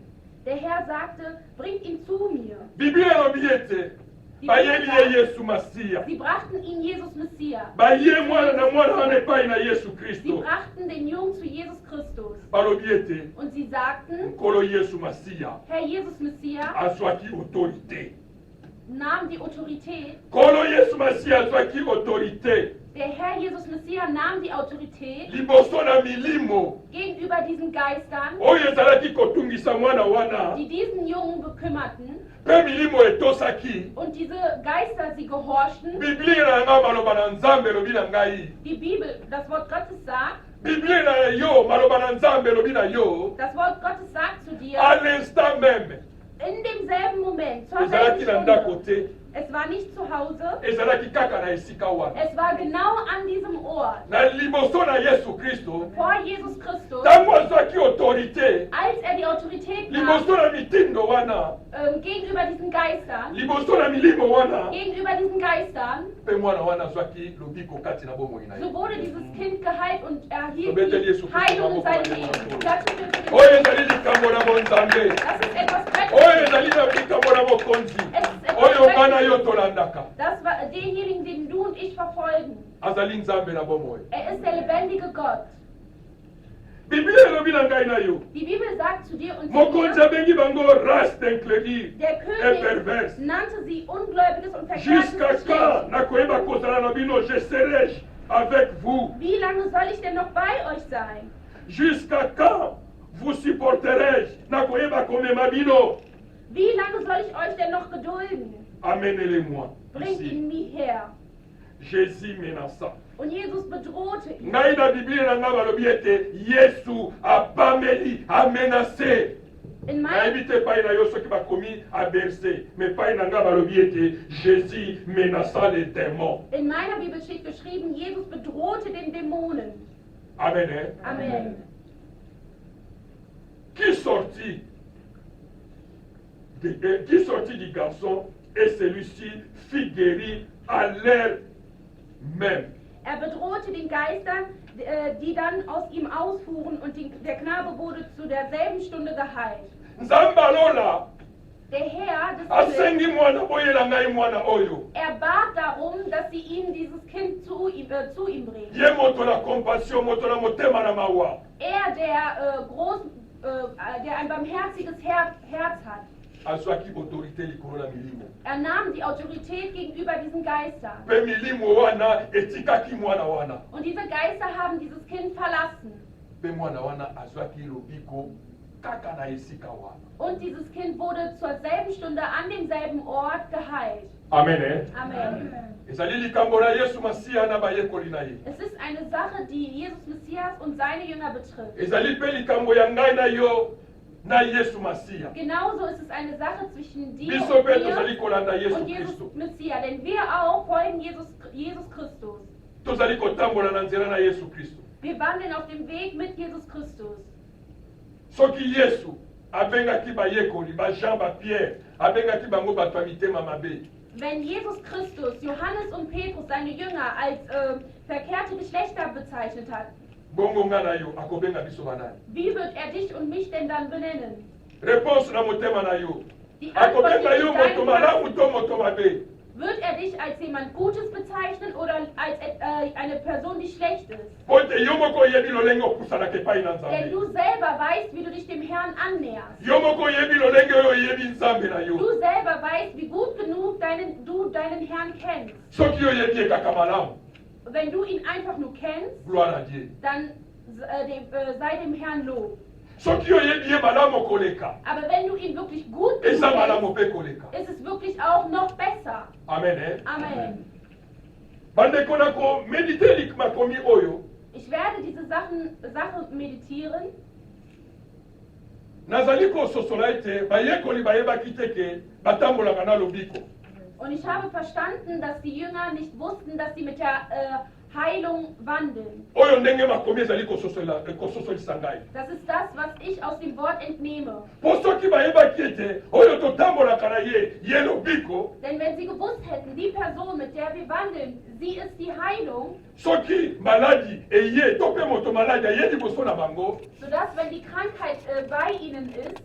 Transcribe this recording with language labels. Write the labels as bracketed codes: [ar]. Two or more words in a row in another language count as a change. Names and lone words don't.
[de] Der Herr sagte, bringt ihn zu mir. [ln] Biblia elobi ete bayebi ye Yesu Masiya. [de] Sie brachten ihn Jesus Messias. [ln] Baye mwana na mwana wana epai na Yesu [de] Sie [ln] Kristo. [de] brachten den Jungen zu Jesus Christus. [ln] Balobi ete [de] Und sie sagten, [ln] nkolo Yesu Masiya [de] Herr Jesus Messias [ln] azwaki autorité. [de] nahm die Autorität. [ln] Nkolo Yesu Masiya azwaki autorité [de] Der Herr Jesus Messias nahm die Autorität [ln] liboso na milimo [de] gegenüber diesen Geistern, [ln] oyo ezalaki kotungisa mwana wana [de] die diesen Jungen bekümmerten. [ln] mpe milimo etosaki. [de] Und diese Geister, sie gehorchten. [ln] Biblia na nga maloba na Nzambe elobi na ngai. [de] Die Bibel, das Wort Gottes sagt, [ln] Biblia na yo maloba na Nzambe elobi na yo. [de] das Wort Gottes sagt zu dir, [fr] À l'instant même [de] in demselben Moment, zur [ln] ezalaki [de] selben [ln] na ndako [de] Stunde, [ln] te, [de] es war nicht zu Hause, [ln] ezalaki kaka na esika wana. [de] es war genau an diesem Ort, [ln] Na liboso na Yesu Kristo [de] vor Jesus Christus, [ln] ntango azwaki autorité [de] als er die Autorität nahm, [ln] liboso na mitindo wana [de] gegenüber diesen Geistern, [ln] liboso na milimo wana [de] gegenüber diesen Geistern, [ln] mpe mwana wana azwaki lobiko kati na bomoi na so ye. [de] wurde dieses Kind geheilt und erhielt [ln] Tobete Jesu [de] die Christus Heilung in [ln] maboko [de] seinem [ln] na Yesu [de] Leben. [ln] Kristo. [de] Klatschen wir für den [ln] Oyo [de] Herrn. [ln] ezali likambo na bonzambe, [de] Das ist etwas [ln] oyo [de] Göttliches. [ln] ezali na likambo na bokonzi, [de] Es ist etwas [ln] oyo nga na yo [de] Göttliches. [ln] tolandaka. [de] Das war denjenigen, den du und ich verfolgen. [ln] Azali Nzambe na bomoi. [de] Er ist der lebendige Gott. [ln] Biblia elobi na ngai na yo. [de] Die Bibel sagt zu dir und zu [ln] Mokonzi [de] mir, [ln] abengi bango [fr] race d'incrédule [de] der [fr] et [de] König [fr] perverse. [de] nannte sie ungläubiges und verkehrtes [fr] Jusqu'à [de] Geschlecht. [ln] quand nakoyeba kozala na bino, [fr] je serai avec vous. [de] Wie lange soll ich denn noch bei euch sein? [fr] Jusqu'à quand vous supporterai-je [ln] nakoyeba komema bino. [de] Wie lange soll ich euch denn noch gedulden? [fr] Amenez-les-moi [de] Bringt [fr] ici. [de] ihn mir her. [fr] Jésus menaça. [de] Und Jesus bedrohte ihn. [ln] Ngai na Biblia na nga balobi ete Yesu apameli, amenace. [de] In [ln] Nayebi te epai na yo soki bakomi aberse, me epai na nga balobi ete [fr] Jésus menaça les démons. [de] meiner Bibel steht geschrieben, Jesus bedrohte den Dämonen. Amen. Hein? Amen. [fr] Qui sortit du garçon et celui-ci fit guérir à l'heure même. [de] Er bedrohte den Geistern, die dann aus ihm ausfuhren, und der Knabe wurde zu derselben Stunde geheilt. [ln] Nzambe alola [de] Der Herr des [ln] asengi [de] Himmels, [ln] mwana boyela ngai mwana oyo. [de] er bat darum, dass sie ihm dieses Kind zu ihm bringen. [ln] Ye moto na compassion, moto na motema na mawa. [de] Er, der ein barmherziges Herz hat, [ln] Azwaki autorité likolo na milimo. [de] er nahm die Autorität gegenüber diesen Geistern. [ln] Pe milimo wana etikaki mwana wana. [de] Und diese Geister haben dieses Kind verlassen. [ln] Pe mwana wana azwaki lobiko kaka na esika wana. [de] Und dieses Kind wurde zur selben Stunde an demselben Ort geheilt. Amen. Eh? Amen. [ln] Ezali likambo na Yesu Masiya na bayekoli na ye. [de] Es ist eine Sache, die Jesus Messias und seine Jünger betrifft. [ln] Ezali pe likambo ya ngai na yo na Yesu Masiya. [de] Genauso ist es eine Sache zwischen dir [ln] Biso [de] und [ln] pe tozali [de] mir [ln] kolanda Yesu [de] und Jesus [ln] Kristo. [de] Messias. Denn wir auch folgen Jesus Christus. [ln] Tozali kotambola na nzela na Yesu Kristo. [de] Wir wandeln auf dem Weg mit Jesus Christus. [ln] Soki Yesu abengaki bayekoli, ba Jean, ba Pierre, abengaki bango bato ya mitema mabe. [de] Wenn Jesus Christus Johannes und Petrus, seine Jünger, als verkehrte Geschlechter bezeichnet hat, [ln] Bongo nga na yo akobenga biso banani. [de] wie wird er dich und mich denn dann benennen? [ln] Réponse na motema na yo. [de] Die Antwort [ln] Akobenga [de] liegt [ln] yo [de] in [ln] moto [de] deinem [ln] malamu [de] Herzen. [ln] to moto mabe. [de] Wird er dich als jemand Gutes bezeichnen oder als eine Person, die schlecht ist? [ln] Po ete yo moko oyebi lolenge opusanaka epai na [de] Denn [ln] Nzambe. [de] du selber weißt, wie du dich dem Herrn annäherst. [ln] Yo moko oyebi lolenge oyo oyebi Nzambe na yo. [de] Du selber weißt, wie gut genug du deinen Herrn kennst. [ln] Soki oyebi ye kaka malamu, [de] Wenn du ihn einfach nur kennst, [fr] gloire à Dieu. [de] dann sei dem Herrn Lob. [ln] Soki oyebi ye malamu koleka, [de] Aber wenn du ihn wirklich gut [ln] eza [de] genug [ln] malamu [de] kennst, [ln] mpe koleka. [de] ist es wirklich auch noch besser. Amen. Eh? Amen. [ln] bandeko na komedite makomi oyo [de] Ich werde diese Sache meditieren. [ln] nazali kososola ete bayekoli bayebaki te ke batambolaka na lobiko. [de] Und ich habe verstanden, dass die Jünger nicht wussten, dass sie mit der Heilung wandeln. [ln] Oyo ndenge makomi ezali kososolisa ngai. [de] Das ist das, was ich aus dem Wort entnehme. [ln] Po soki bayebaki ete oyo totambolaka na ye lobiko, [de] Denn wenn sie gewusst hätten, die Person, mit der wir wandeln, sie ist die Heilung, [ln] soki maladi eye to mpe moto maladi aye liboso na bango, [de] sodass, wenn die Krankheit bei ihnen ist,